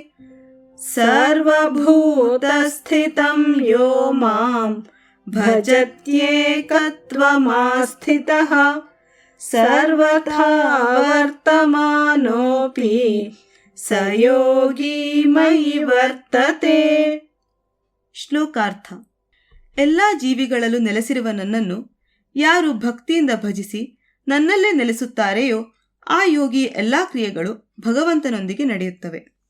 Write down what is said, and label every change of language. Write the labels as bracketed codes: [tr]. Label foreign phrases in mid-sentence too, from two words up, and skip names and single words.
[sa] ಸರ್ವಭೂತಸ್ಥಿತಂ ಯೋ ಮಾಂ ಭಜತ್ಯೇಕತ್ವಮಾಸ್ಥಿತಃ ಸರ್ವಥಾ ವರ್ತಮಾನೋಪಿ ಸ ಯೋಗಿ ಮಯಿ ವರ್ತತೆ. [kn] ಶ್ಲೋಕಾರ್ಥ. ಎಲ್ಲ ಜೀವಿಗಳಲ್ಲೂ ನೆಲೆಸಿರುವ ನನ್ನನ್ನು ಯಾರು ಭಕ್ತಿಯಿಂದ ಭಜಿಸಿ ನನ್ನಲ್ಲೇ ನೆಲೆಸುತ್ತಾರೆಯೋ ಆ ಯೋಗಿ ಎಲ್ಲ ಕ್ರಿಯೆಗಳು ಭಗವಂತನೊಂದಿಗೆ ನಡೆಯುತ್ತವೆ.